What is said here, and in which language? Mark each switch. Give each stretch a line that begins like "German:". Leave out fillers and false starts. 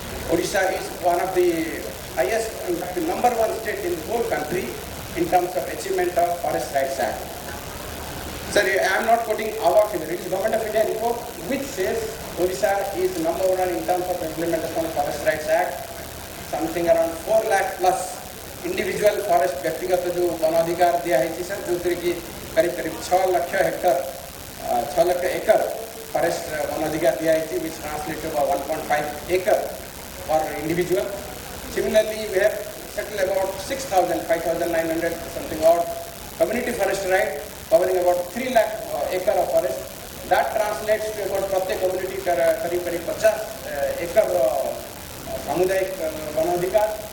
English: Odisha is one of the highest, in fact, the number one state in the whole country in terms of achievement of Forest Rights Act. Sorry, I am not quoting our figure. It is Government of India report which says Odisha is number one in terms of implementation of Forest Rights Act. Something around 4 lakh plus individual forest
Hindi: व्यक्तिगत जो वनाधिकार दिया है sir, जो कि करीब 6 lakh Hector 6 lakh एकड़ forest वनाधिकार दिया है,
English: which translates to about 1.5 acre for individual. Similarly, we have settled about 5,900 something odd community forest right, covering about 3 lakh acre of forest. That translates to about
Hindi: प्रत्येक
English: community करीब 50 acre
Hindi: सामुदायिक वनाधिकार.